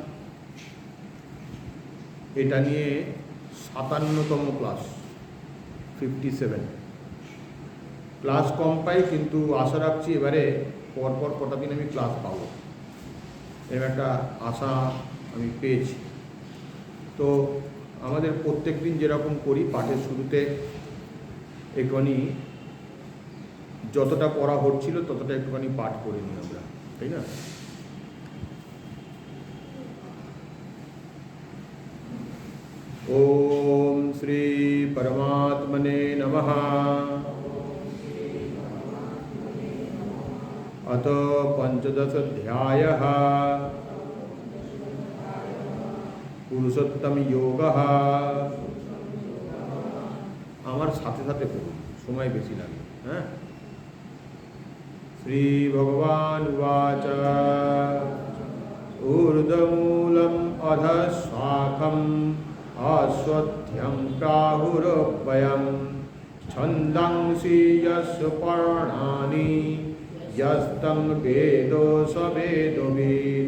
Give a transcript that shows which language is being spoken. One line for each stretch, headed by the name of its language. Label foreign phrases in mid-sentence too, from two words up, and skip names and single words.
Bangla: এটা নিয়ে 57তম ক্লাস, 57 ক্লাস কম পাই, কিন্তু আশা রাখছি এবারে পরপর কটা দিন আমি ক্লাস পাবো, এরকম একটা আশা আমি পেয়েছি। তো আমাদের প্রত্যেক দিন যেরকম করি, পাঠের শুরুতে একটুখানি যতটা পড়া হচ্ছিল ততটা একটুখানি পাঠ করে নিই আমরা, তাই না?
Sanskrit: ओम श्री परमात्मने नमः। अथ पंचदशाध्यायः पुरुषोत्तम योगः।
Bangla: আমার সাথে সাথে পড়ুন, সময় বেশি লাগে।
Sanskrit: হ্যাঁ, শ্রী ভগবান উবাচ ঊর্ধ্বমূলম অধঃশাখম अश्वत्थ्यं प्राहुरव्ययं छन्दांसि यस्य पर्णानि यस्तं वेदो स वेदवित्